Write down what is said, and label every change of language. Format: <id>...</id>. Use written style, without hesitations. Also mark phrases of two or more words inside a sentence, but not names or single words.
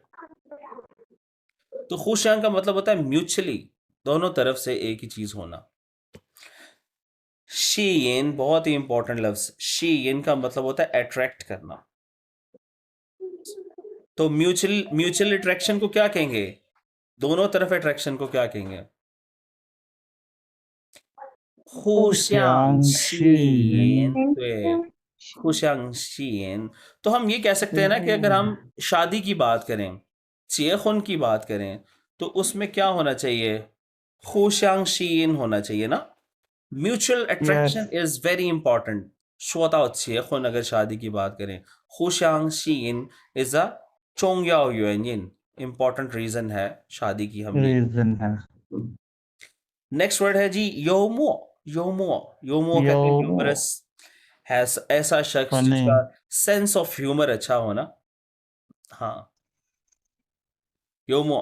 <hi>तो हुशांग का मतलब होता है म्यूचुअली, दोनों तरफ से एक ही चीज होना। शीयन बहुत ही इंपॉर्टेंट लफ्ज, शीयन का मतलब होता है अट्रैक्ट करना। तो म्यूचुअल</hi> <en>mutual attraction</en> <hi>को क्या कहेंगे, दोनों तरफ अट्रैक्शन को क्या कहेंगे?</hi> <zh>互相吸引，对，互相吸引।</zh> <hi>तो हम ये कह सकते हैं ना कि अगर हम शादी की बात करें, चेखुन की बात करें, तो उसमें क्या होना चाहिए?</hi> <zh>互相吸引</zh> <hi>होना चाहिए ना।</hi> <en>mutual attraction is very important.</en> <hi>शोता चेखुन अगर शादी की बात करें,</hi> <zh>互相吸引</zh> <en>is a</en> <zh>重要原因,</zh> <en>important reason</en> <hi>है शादी की हमने। रीजन है।</hi> <en>next word</en> <hi>है जी योमो। योमो, योमो कहते हैं ह्यूमरस, है ऐसा शख्स फनी। जिसका</hi> <en>sense of humour</en> <hi>अच्छा होना। हाँ, योमो।</hi>